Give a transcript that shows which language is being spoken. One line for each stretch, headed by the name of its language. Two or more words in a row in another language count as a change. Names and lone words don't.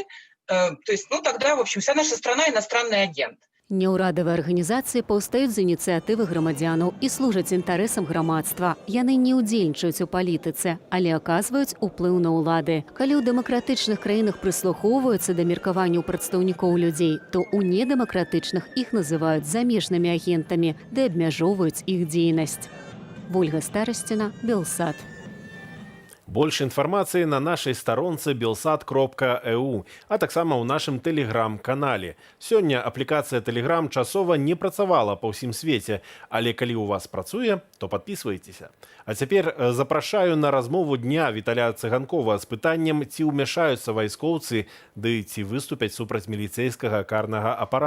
Russian: То есть, тогда, в общем, вся наша страна иностранный агент.
Belarusian: Няўрадавыя арганізацыі паўстаюць з ініцыятывы грамадзянаў і служаць інтарэсам грамадства. Яны не ўдзельнічаюць у палітыцы, але аказваюць уплыў на ўлады. Калі ў дэмакратычных краінах прыслухоўваюцца да меркаванняў прадстаўнікоў людзей, то ў недэмакратычных іх называюць замежнымі агентамі, ды абмяжоўваюць іх дзейнасць. Вольга Старасціна, Белсат.
Russian: Больше информации на нашей сторонце belsat.eu,
Belarusian: а таксама ў нашым тэлеграм-канале. Сёння аплікацыя Telegram часова не працавала па ўсім свеце, але калі ў вас працуе, то подписывайтеся. А цяпер запрашаю на размову дня Віталя Цыганкова з пытаннем, ці ўмяшаюцца вайскоўцы, ды ці выступяць супраць міліцэйскага карнага апарату.